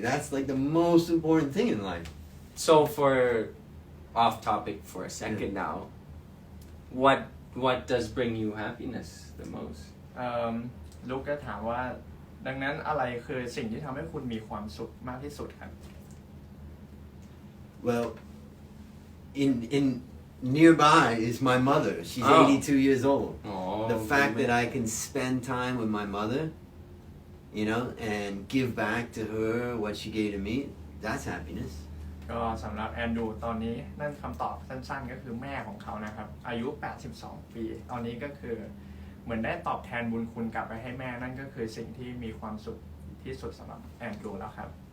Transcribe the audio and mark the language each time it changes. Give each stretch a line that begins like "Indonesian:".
English: That's like the most important thing in life. So for off topic for a second now, what does bring you happiness the most?
Thai: ลูกก็ถามว่าดังนั้นอะไรคือสิ่งที่ทำให้คุณมีความสุขมากที่สุดครับ
English: Well, in nearby is my mother. She's Oh. 82 years old. Oh, The fact good that I man. can spend time with my mother, and give back to her what she gave to me, that's happiness.
Thai: ก็สำหรับแอนดรูตอนนี้นั่นคำตอบสั้นๆก็คือแม่ของเขานะครับอายุ 82 ปี ตอนนี้ก็คือเหมือนได้ตอบแทนบุญคุณกลับไปให้แม่นั่นก็คือสิ่งที่มีความสุขที่สุดสำหรับแอนดรูแล้วครับ